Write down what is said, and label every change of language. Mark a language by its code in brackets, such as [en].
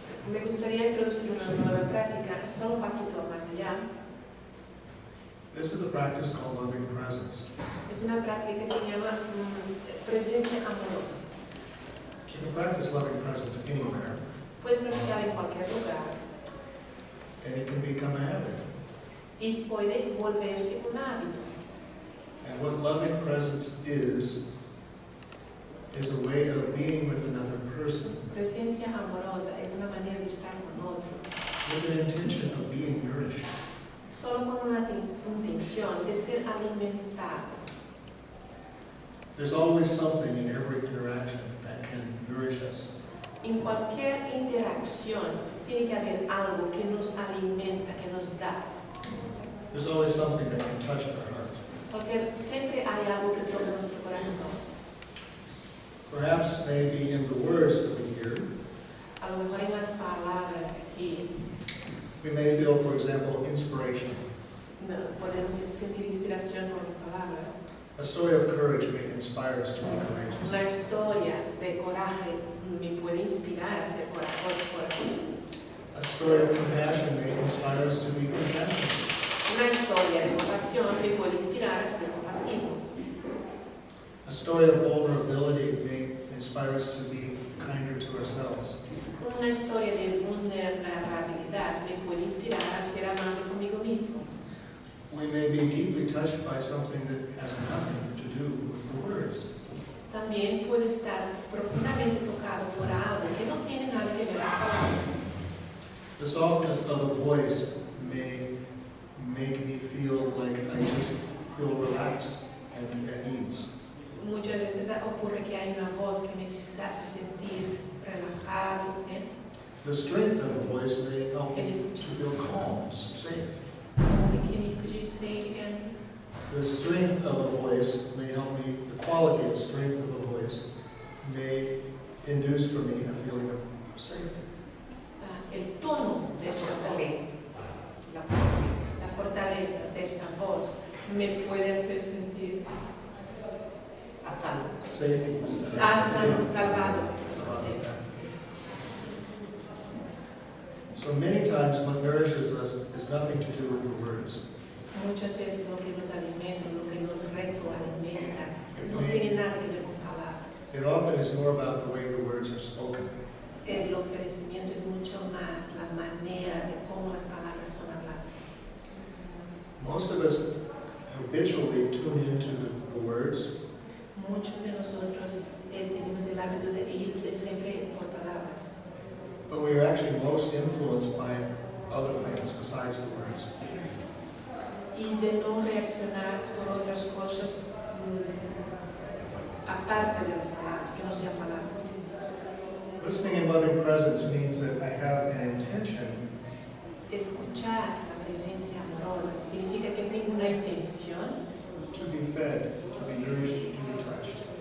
[es] Me gustaría introducir una nueva práctica, solo un pasito más allá. [en] This is a practice called loving presence. [es] Es una práctica que se llama presencia amorosa. [en] You can practice loving presence anywhere, [es] Puedes practicar en cualquier lugar [en] and it can become a habit. [es] y puede volverse un hábito. [en] And what loving presence is a way of being with another person [es] Presencia amorosa es una manera de estar con otro, [en] with an intention of being nourished. [es] solo con una intención de ser alimentado. [en] There's always something in every interaction that can nourish us. [es] En cualquier interacción tiene que haber algo que nos alimenta, que nos da. [en] There's always something that can touch our heart. [es] Porque siempre hay algo que toca nuestro corazón. [en] Perhaps maybe in the words that we hear, [es] A lo mejor en las palabras aquí [en] we may feel, for example, inspiration. [es] podemos sentir inspiración por las palabras. [en] A story of courage may inspire us to be courageous. [es] Una historia de coraje me puede inspirar a ser corajoso. [en] A story of compassion may inspire us to be compassionate. [es] Una historia de compasión me puede inspirar a ser compasivo. [en] A story of vulnerability may inspire us to be kinder to ourselves. [es] Una historia de vulnerabilidad me puede inspirar a ser amable conmigo mismo. [en] We may be deeply touched by something that has nothing to do with the words. [es] También puede estar profundamente tocado por algo que no tiene nada que ver con palabras. [en] The softness of a voice may make me feel like I just feel relaxed and at ease. [es] Muchas veces ocurre que hay una voz que me hace sentir relajado. [en] The strength of a voice may help me to feel calm, safe. Could you say again? The strength of a voice may help me, the quality of strength of a voice may induce for me a feeling of safety. [es] El tono de esta voz, la fortaleza de esta voz, me puede hacer sentir [en] Safety. [es] salvado. [en] So many times what nourishes us has nothing to do with the words. [es] Muchas veces lo que nos alimenta, lo que nos retroalimenta, no tiene nada que ver con palabras. [en] It often is more about the way the words are spoken. [es] El ofrecimiento es mucho más la manera de cómo las palabras son habladas. [en] Most of us habitually tune into the words, [es] Muchos de nosotros tenemos el hábito de ir de siempre por palabras, [en] but we are actually most influenced by other things besides the words. [es] y de no reaccionar por otras cosas aparte de las palabras, que no sean palabras. [en] Listening and loving presence means that I have an intention [es] Escuchar la presencia amorosa significa que tengo una intención [en] to be fed, to be nourished, to be touched.